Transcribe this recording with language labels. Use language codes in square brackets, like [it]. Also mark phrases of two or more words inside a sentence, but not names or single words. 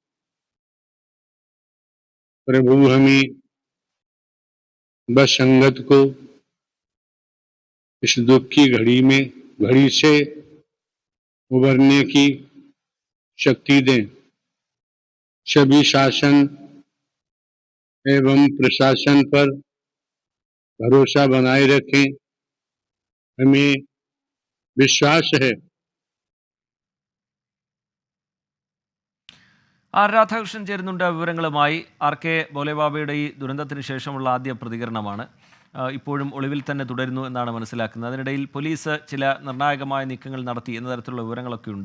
[hi] प्रभु हमें बस संगत को इस दुख की घड़ी से उबरने की शक्ति दें। सभी शासन एवं प्रशासन पर भरोसा बनाए रखें। हमें विश्वास है [ml] ആർ രാധാകൃഷ്ണൻ ചേരുന്നുണ്ട് വിവരങ്ങളുമായി. ആർ കെ ഭോലെ ബാബയുടെ ഈ ദുരന്തത്തിന് ശേഷമുള്ള ആദ്യ പ്രതികരണമാണ്. ഇപ്പോഴും ഒളിവിൽ തന്നെ തുടരുന്നു എന്നാണ് മനസ്സിലാക്കുന്നത്. അതിനിടയിൽ പോലീസ് ചില നിർണായകമായ നീക്കങ്ങൾ നടത്തി എന്ന തരത്തിലുള്ള വിവരങ്ങളൊക്കെ ഉണ്ട്.